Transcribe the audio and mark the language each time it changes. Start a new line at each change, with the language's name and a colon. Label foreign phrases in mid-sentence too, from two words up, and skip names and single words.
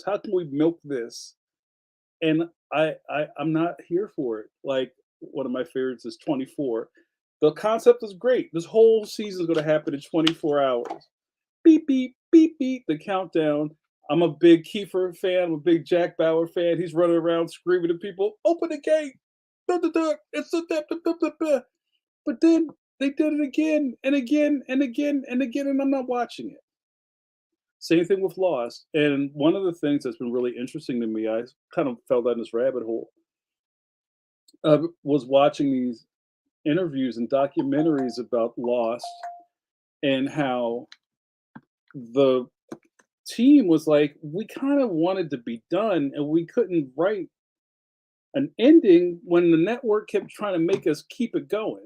English: How can we milk this? And I'm not here for it. Like, one of my favorites is 24. The concept is great. This whole season is going to happen in 24 hours. Beep beep beep beep. The countdown. I'm a big Kiefer fan. I'm a big Jack Bauer fan. He's running around screaming at people, "Open the gate! Duh, duh, duh. It's a duh, duh, duh, duh, duh." But then they did it again and again and again and again, and I'm not watching it. Same thing with Lost. And one of the things that's been really interesting to me, I kind of fell down this rabbit hole, was watching these interviews and documentaries about Lost and how the team was like, we kind of wanted to be done and we couldn't write an ending when the network kept trying to make us keep it going.